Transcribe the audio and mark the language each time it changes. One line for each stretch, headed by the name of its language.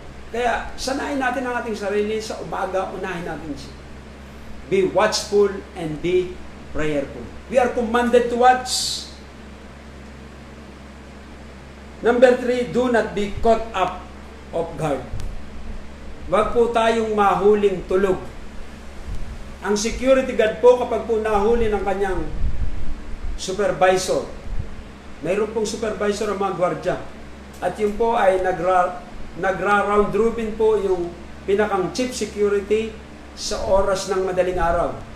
Filipino: Kaya sanayin natin ang ating sarili sa umaga, unahin natin siya.
English: Be watchful and be prayerful. We are commanded to watch. Number 3, do not be caught up off guard.
Filipino: Wag po tayong mahuling tulog. Ang security guard po, kapag po nahuli ng kanyang supervisor, mayroon pong supervisor ang mga gwardya. At yun po ay nagra-round robin po yung pinakang chief security sa oras ng madaling araw.